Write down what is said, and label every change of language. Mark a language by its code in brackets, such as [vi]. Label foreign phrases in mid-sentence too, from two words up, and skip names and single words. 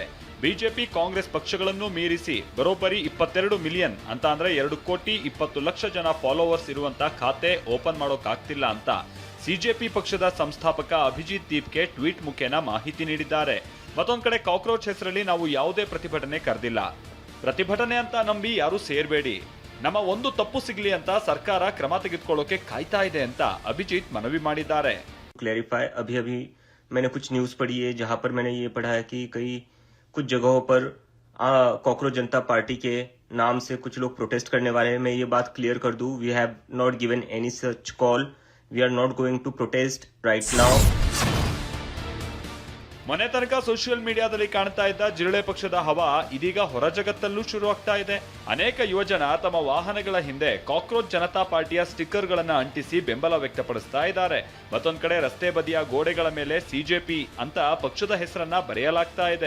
[kn] ಬಿಜೆಪಿ, ಕಾಂಗ್ರೆಸ್ ಪಕ್ಷಗಳನ್ನು ಮೀರಿಸಿ ಬರೋಬ್ಬರಿ 22 ಮಿಲಿಯನ್ ಅಂತ ಅಂದ್ರೆ 2,20,00,000 ಜನ ಫಾಲೋವರ್ಸ್ ಇರುವಂತ ಖಾತೆ ಓಪನ್ ಮಾಡೋಕ್ಕಾಗ್ತಿಲ್ಲ ಅಂತ ಸಿಜೆಪಿ ಪಕ್ಷದ ಸಂಸ್ಥಾಪಕ ಅಭಿಜಿತ್ ದೀಪ್ಗೆ ಟ್ವೀಟ್ ಮುಖೇನ ಮಾಹಿತಿ ನೀಡಿದ್ದಾರೆ. ಮತ್ತೊಂದ್ ಕಡೆ ಕಾಕ್ರೋಚ್ ಹೆಸರಲ್ಲಿ ನಾವು ಯಾವುದೇ ಪ್ರತಿಭಟನೆ ಕರೆದಿಲ್ಲ, ಪ್ರತಿಭಟನೆ ಅಂತ ನಂಬಿ ಯಾರು ಸೇರ್ಬೇಡಿ, ನಮ್ಮ ಒಂದು ತಪ್ಪು ಸಿಗ್ಲಿ ಅಂತ ಸರ್ಕಾರ ಕ್ರಮ ತೆಗೆದುಕೊಳ್ಳೋಕೆ ಕಾಯ್ತಾ ಇದೆ ಅಂತ ಅಭಿಜಿತ್ ಮನವಿ ಮಾಡಿದ್ದಾರೆ. [hi] क्लैरिफाई अभी मैंने कुछ न्यूज पढ़ी है जहां पर मैंने ये पढ़ा है कि कुछ जगहों पर कॉकरोच जनता पार्टी के नाम से कुछ लोग प्रोटेस्ट करने वाले हैं. मैं ये बात क्लियर कर दूं, [en] We have not given any such call, we are not going to protest right now. [kn] ಮನೆ ತನಕ [en] social media [kn] ಕಾಣ್ತಾ ಇದ್ದ ಜಿರಳೆ ಪಕ್ಷದ ಹವಾ ಇದೀಗ ಹೊರ ಜಗತ್ತಲ್ಲೂ ಶುರುವಾಗ್ತಾ ಇದೆ. ಅನೇಕ ಯುವಜನ ತಮ್ಮ ವಾಹನಗಳ ಹಿಂದೆ ಕಾಕ್ರೋಚ್ ಜನತಾ ಪಾರ್ಟಿಯ ಸ್ಟಿಕ್ಕರ್ಗಳನ್ನ ಅಂಟಿಸಿ ಬೆಂಬಲ ವ್ಯಕ್ತಪಡಿಸ್ತಾ ಇದ್ದಾರೆ. ಮತ್ತೊಂದ್ ಕಡೆ ರಸ್ತೆ ಬದಿಯ ಗೋಡೆಗಳ ಮೇಲೆ ಸಿಜೆಪಿ ಅಂತ ಪಕ್ಷದ ಹೆಸರನ್ನ ಬರೆಯಲಾಗ್ತಾ ಇದೆ.